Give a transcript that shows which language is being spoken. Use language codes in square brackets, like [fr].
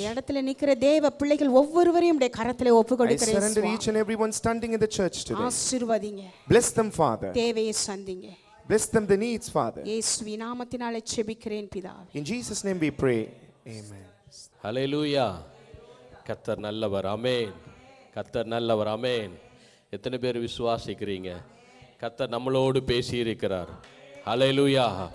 [ta] இந்த இடத்துல நிக்கிற தேவ பிள்ளைகள் ஒவ்வொருவரையும் உடைய கரத்திலே ஒப்பு கொடுக்கிறேன். [en] Surrender each and everyone standing in the church today. [ta] ஆசீர்வதிங்க. [en] Bless them, Father. [ta] தேவையை சந்திங்க. [en] Bless them the needs, Father. [ta] இயேசுவின் நாமத்தினாலே ஜெபிக்கிறேன் பிதாவே. [en] In Jesus name we pray. Amen. [ta] ஹல்லேலூயா. கர்த்தர் நல்லவர். ஆமென். கர்த்தர் நல்லவர். ஆமென். எத்தனை பேர் விசுவாசிக்கிறீங்க? கர்த்தர் நம்மளோடு பேசி இருக்கிறார். ஹல்லேலூயா.